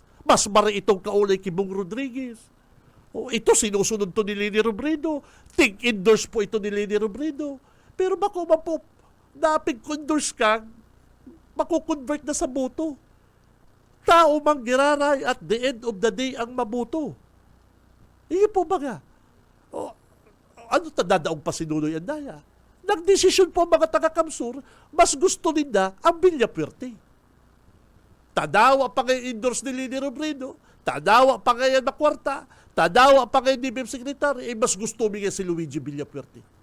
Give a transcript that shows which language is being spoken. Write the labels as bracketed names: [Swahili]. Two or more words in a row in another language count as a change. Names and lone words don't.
[Bikol] Mas maray itong kaulay Kibong Rodriguez. Ito sinusunod to ni Lini Robredo. Endorse po ito ni Lini Robredo. Pero bako man po, dapig endorse ka, makukonvert na sa boto. Tao mang giraray [English] at the end of the day [Bikol] ang maboto. Iyo po ba nga? Ano tadadaong pa sinuloy ang daya? Nagdesisyon po ang mga taga-Kamsur, mas gusto nila ang Villapuerte. Tadawa pa kayo endorse ni Lini Robredo, tadawa pa kayo na kwarta, tadawa pa kayo ni BIM Secretary, mas gusto niya si Luigi Villapuerte.